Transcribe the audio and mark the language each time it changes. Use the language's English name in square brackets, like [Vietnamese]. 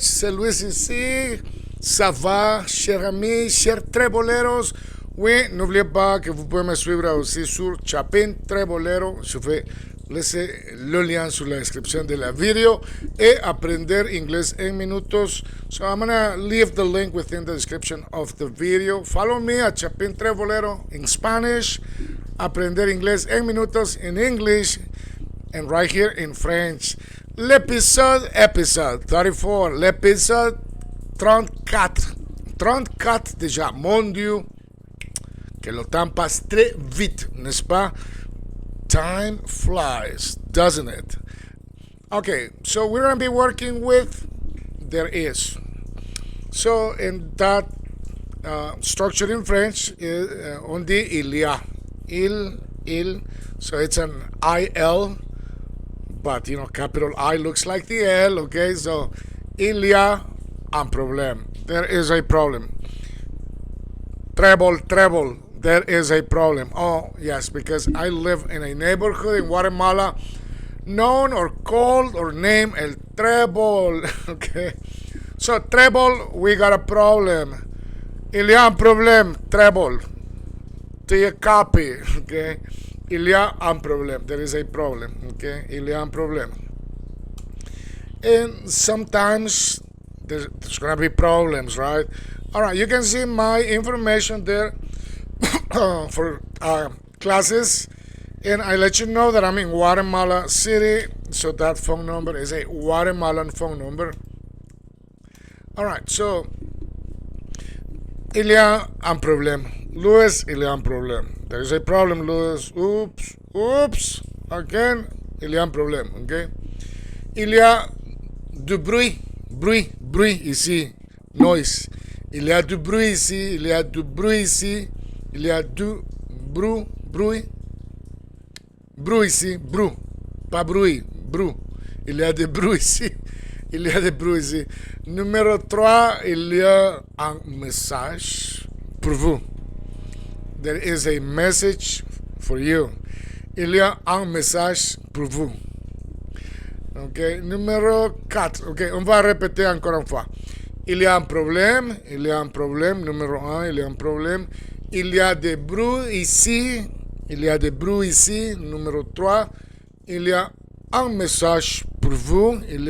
[French] C'est Luis ici. Ça va, chers amis, chers treboleros. Oui, n'oubliez pas que vous pouvez me suivre aussi sur Chapin Trebolero. Je vais laisser le lien sur la description de la vidéo et aprender inglés en minutos. [English] So I'm gonna leave the link within the description of the video. Follow me at Chapin Trebolero in Spanish. Aprender inglés en minutos in English. And right here in French. [French] L'épisode 34, l'épisode 34. 34 déjà, mon Dieu, que le temps passe très vite, n'est-ce pas? [English] Time flies, doesn't it? Okay, so we're going to be working with there is. So in that structure in French, [French] on dit il y a. Il. [English] So it's an IL. But, you know, capital I looks like the L, okay? [French] So, il y a un problème. [English] There is a problem. Treble, there is a problem. Oh, yes, because I live in a neighborhood in Guatemala known or called or named El Treble, okay? So, treble, we got a problem. [French] Il y a un problème, treble. [English] Do you copy, okay? [French] Il y a un problème. [English] There is a problem. Okay? [French] Il y a un problème. [English] And sometimes there's going to be problems, right? All right, you can see my information there for classes. And I let you know that I'm in Guatemala City. So that phone number is a Guatemalan phone number. All right, so [French] il y a un problème. Luis, il y a un problème. [English] There is a problem, Luis. Oops. Again, [French] il y a un problème, okay? Il y a du bruit ici. [English] Noise. [French] Il y a du bruit ici. Il y a du bruit ici. Il y a du bruit. Bruit ici. Bruit. Pas bruit. Bruit. Il y a des bruits ici. Il y a des bruits ici. Numéro 3, il y a un message pour vous. [English] There is a message for you. [French] Il y a un message pour vous. Ok, numéro 4. Ok, on va répéter encore une fois. Il y a un problème. Numéro 1, il y a un problème. Il y a des bruits ici. Numéro 3, il y a un message pour vous.